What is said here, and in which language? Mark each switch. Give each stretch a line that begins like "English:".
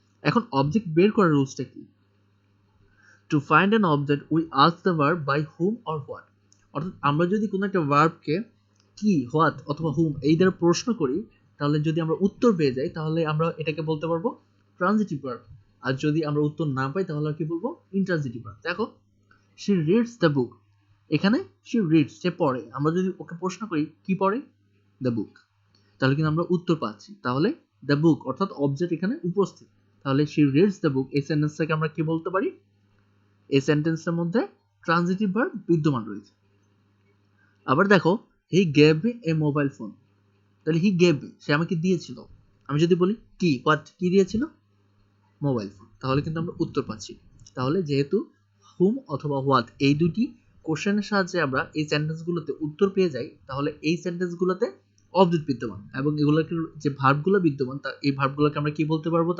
Bangla: এখন অবজেক্ট বের করার রুলসটা কি?
English: To find an object we ask the verb by whom or what.
Bangla: অর্থাৎ আমরা যদি কোনো একটা ভার্বকে কি, হোয়াট অথবা হুম এই দ্বারা প্রশ্ন করি, তাহলে যদি আমরা উত্তর পেয়ে যাই তাহলে আমরা এটাকে বলতে পারবো ট্রানজিটিভ ভার্ব। আর যদি আমরা উত্তর না পাই তাহলে কি বলবো? Intransitive verb. দেখো,
English: she reads the book,
Bangla: এখানে
English: she reads,
Bangla: সে পড়ে। আমরা যদি ওকে প্রশ্ন করি কি পড়ে?
English: the book,
Bangla: তাহলে কিন্তু আমরা উত্তর পাচ্ছি। তাহলে the book অর্থাৎ অবজেক্ট এখানে উপস্থিত। তাহলে
English: she reads the book
Bangla: এই সেন্টেন্সটাকে আমরা কি বলতে পারি? এই সেন্টেন্সের মধ্যে ট্রানজিটিভ ভার্ব বিদ্যমান রয়েছে। আবার দেখো,
English: he gave me a mobile phone,
Bangla: তাহলে
English: he gave me,
Bangla: সে আমাকে দিয়েছিল। আমি যদি বলি কি, what, কি দিয়েছিল? মোবাইল ফোন, তাহলে কিন্তু আমরা উত্তর পাচ্ছি। তাহলে যেহেতু হুম অথবা হোয়াট এই দুটি কোশ্চেনের সাহায্যে আমরা এই সেন্টেন্সগুলোতে উত্তর পেয়ে যাই, তাহলে এই সেন্টেন্সগুলোতে অবজেক্ট বিদ্যমান, এবং এগুলোকে যে ভার্বগুলো বিদ্যমান এই ভার্বগুলোকে আমরা কি বলতে পারবো?